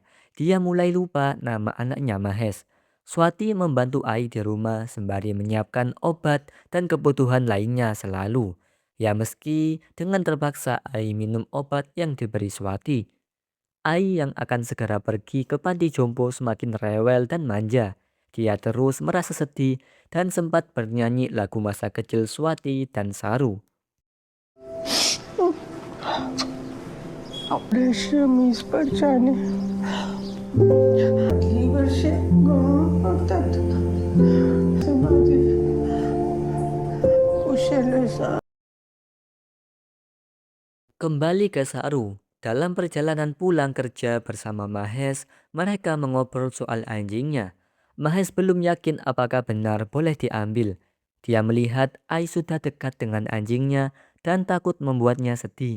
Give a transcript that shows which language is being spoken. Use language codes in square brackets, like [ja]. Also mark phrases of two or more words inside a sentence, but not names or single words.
[id] Dia mulai lupa nama anaknya Mahes. Swati membantu Ai di rumah sembari menyiapkan obat dan kebutuhan lainnya selalu. Ya meski dengan terpaksa Ai minum obat yang diberi Swati. Ai yang akan segera pergi ke panti jompo semakin rewel dan manja. Dia terus merasa sedih dan sempat bernyanyi lagu masa kecil Swati dan Saru. [mr] रेशमी स्पर्शाने ही वर्षे गळतात. समाधी कुशल [id] Kembali ke Saru. Dalam perjalanan pulang kerja bersama Mahes, mereka mengobrol soal anjingnya. Mahes belum yakin apakah benar boleh diambil. Dia melihat Ai sudah dekat dengan anjingnya dan takut membuatnya sedih.